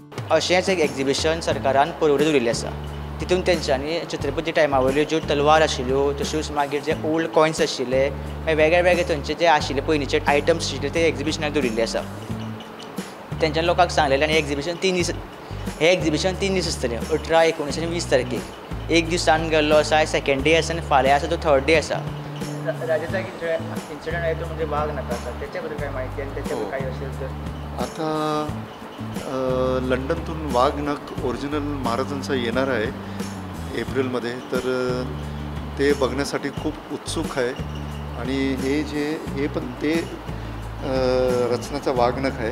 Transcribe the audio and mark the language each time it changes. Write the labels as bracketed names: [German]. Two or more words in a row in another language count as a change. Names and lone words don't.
[Konkani] अशेंच एक एग्जिबिशन सरकारान परवरी दवरिल्लें आसा. तितून तेंच्यांनी छत्रपती टायमा वयल्यो ज्यो तलवार आशिल्ल्यो तश्योच मागीर जे [English] old coins [Konkani] आशिल्ले वेगळे वेगळे थंयचे जे आशिल्ले पयलींचे आयटम्स आशिल्ले ते एग्जिबिशनाक दवरिल्ले आसा. तेंच्यानी लोकांक सांगलेलें आनी हें एग्जिबिशन 3 दीस आसतलें 18, 19 आनी 20 तारखेक. एक दिसान गेल्लो आसा, [English] second day [Konkani] आसा आनी फाल्यां आसा तो [English] third day [Konkani] आसा. [Marathi] राजाचा इन्सिडंट आहे तो म्हणजे वाघ नका आसा त्याच्याबद्दल काय माहिती आणि त्याच्याबद्दल काही असेल तर आता लंडनतून वाघ नख ओरिजिनल महाराजांचा येणार आहे एप्रिलमध्ये, तर ते बघण्यासाठी खूप उत्सुक आहे. आणि हे पण ते रचनाचा वाघ नख आहे.